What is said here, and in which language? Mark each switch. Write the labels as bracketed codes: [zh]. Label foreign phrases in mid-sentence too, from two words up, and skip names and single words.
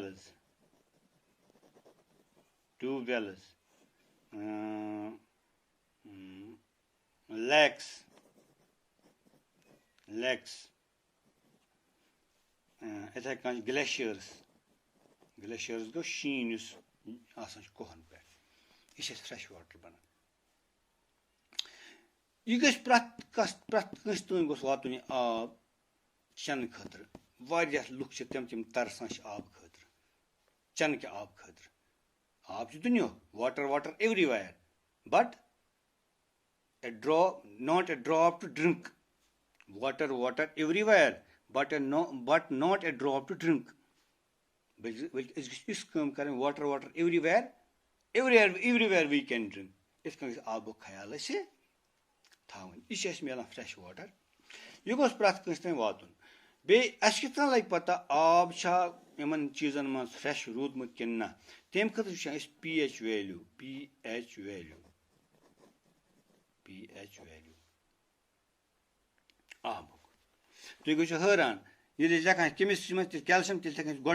[ks] ویلٕز لیکس یِتھَے کٔنۍ گلیشیٲرٕس گوٚو شیٖن یُس آسان چھُ کوہَن پٮ۪ٹھ یہِ چھِ اَسہِ [en] fresh water [ks] بَنان یہِ گژھِ پرٛٮ۪تھ کٲنٛسہِ تام گوٚژھ واتُن یہِ آب چٮ۪نہٕ خٲطرٕ واریاہ لُکھ چھِ تِم ترسان چھِ آب خٲطرٕ چٮ۪نہٕ کہِ آب خٲطرٕ آب چھُ دُنیُہُک [en] water everywhere but not a drop to drink water everywhere but not a drop to drink [ks] بلکہ أسۍ گژھِ یِژھ کٲم کَرٕنۍ [en] water everywhere we can drink [ks] یِتھ کٔنۍ گژھِ آبُک خیال اَسہِ تھاوٕنۍ یہِ چھِ اَسہِ میلان [en] fresh water [ks] یہِ گوٚژھ پرٛٮ۪تھ کٲنٛسہِ تام واتُن بیٚیہِ اَسہِ کِتھ کٔنۍ لگہِ پتہ آب چھا یِمن چیٖزن منٛز فرٛیش روٗدمُت کِنہٕ نہ تَمہِ خٲطرٕ وٕچھان أسۍ [en] pH value [ks] آبُک تُہۍ گٔژھِو حٲران ییٚلہِ أسۍ لیکھان کیمسٹری منٛز تیٚلہِ کیلشیم تیٚلہِ لیکھان أسۍ